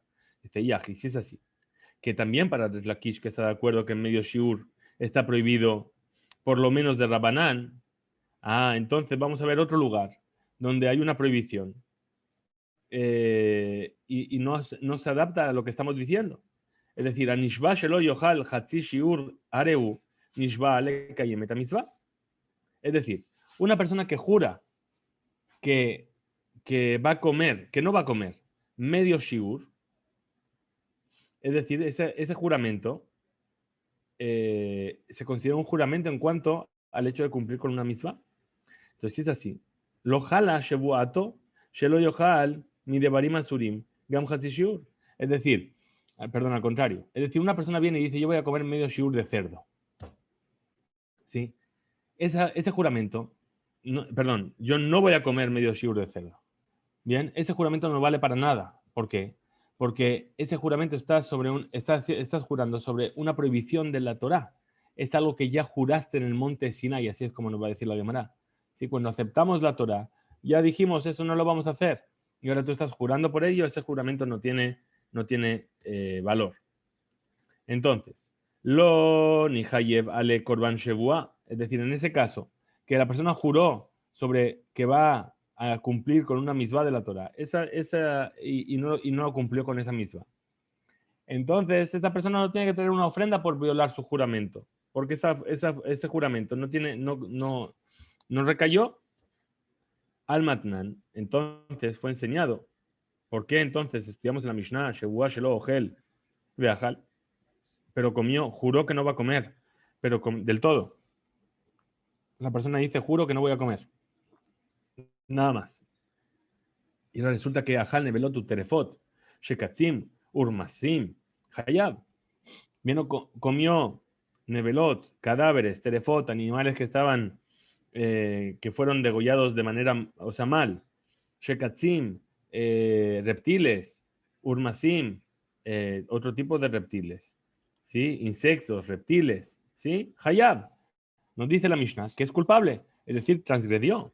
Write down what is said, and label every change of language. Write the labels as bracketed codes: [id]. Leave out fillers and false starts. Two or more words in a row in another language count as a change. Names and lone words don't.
[es] Dice, ya, si es así, que también para Resh Lakish, que está de acuerdo que en medio Shiur está prohibido por lo menos de Rabanán, entonces vamos a ver otro lugar donde hay una prohibición y no se adapta a lo que estamos diciendo. [he] Es decir, הא נשבע שלא יאכל חצי שיעור הרי הוא נשבע על קיים מצוה. [es] Es decir, una persona que jura que va a comer, que no va a comer medio Shiur, es decir, ese juramento se considera un juramento en cuanto al hecho de cumplir con una mitzvah. [he] Entonces, si es así, לא חלה שבועתו שלא יאכל מדברים אסורים גם חצי שיעור. [es] Es decir, perdón, al contrario. Es decir, una persona viene y dice, yo voy a comer medio shiur de cerdo. ¿Sí? Ese juramento, perdón, yo no voy a comer medio shiur de cerdo. Bien, ese juramento no vale para nada. ¿Por qué? Porque ese juramento estás jurando sobre una prohibición de la Torá. Es algo que ya juraste en el monte Sinai, así es como nos va a decir la Gemara. ¿Sí? Cuando aceptamos la Torá, ya dijimos, eso no lo vamos a hacer. Y ahora tú estás jurando por ello, ese juramento no tiene valor. Entonces, [he] לא נתחייב עליה קרבן שבועה, [es] es decir, en ese caso, que la persona juró sobre que va a cumplir con una misvá de la Torah, y no lo cumplió con esa misvá. Entonces, esa persona no tiene que tener una ofrenda por violar su juramento, porque ese juramento no recayó al matnan. Entonces fue enseñado. ¿Por qué entonces estudiamos en la Mishnah, [he] שבועה שלא אוכל ואכל? [es] Pero comió, juró que no va a comer, pero del todo. La persona dice, juro que no voy a comer. Nada más. Y ahora resulta que [he] אכל נבילות וטריפות שקצים ורמשים חייב. [es] Comió nevelot, cadáveres, terefot, animales que estaban, que fueron degollados de manera, o sea, mal. Shekatzim, reptiles, urmasim, otro tipo de reptiles. ¿Sí? Insectos, reptiles, ¿sí? Hayab, nos dice la Mishnah que es culpable, es decir, transgredió.